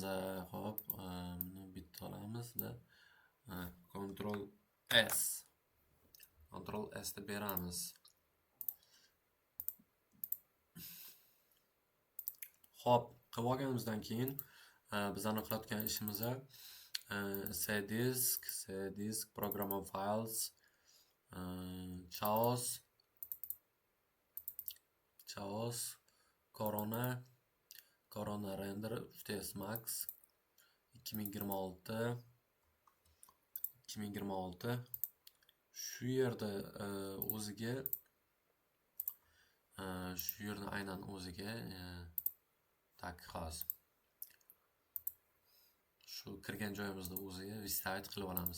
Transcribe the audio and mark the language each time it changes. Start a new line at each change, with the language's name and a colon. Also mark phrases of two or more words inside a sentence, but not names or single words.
Uzbek: Xo'p, buni bitta olamizda Ctrl S. Ctrl S ni beramiz. Xo'p, qilib olganimizdan keyin bizning qilayotgan ishimiz cdisk, program on files, chaos, Corona Render 3ds Max 2026 shu yerda aynan o'ziga tak hozir shu kirgan joyimizda o'ziga vyставить qilib olamiz.